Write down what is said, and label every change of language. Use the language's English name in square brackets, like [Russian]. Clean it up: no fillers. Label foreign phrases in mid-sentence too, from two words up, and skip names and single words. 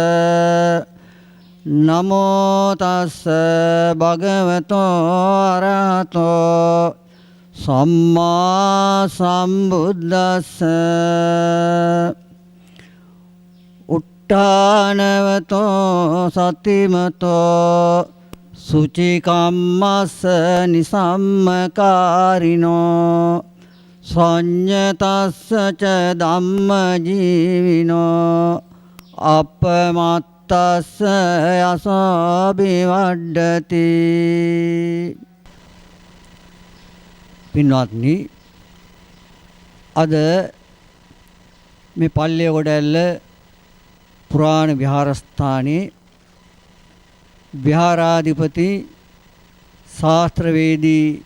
[Pali] නමෝ තස්ස භගවතෝ අරහතෝ සම්මා සම්බුද්දස්ස උට්ඨානවතෝ සතිමතෝ සුචිකම්මස්ස නිසම්මකාරිනෝ සංඤතස්ස ච ධම්ම ජීවිනෝ අපමත්තස්ස යසාබිවඩ්ඩති. [Sinhala] පින්වත්නි, අද මේ පල්ලියගොඩැල්ල පුරාණ විහාරස්ථානයේ විහාරාධිපති ශාස්ත්‍රවේදී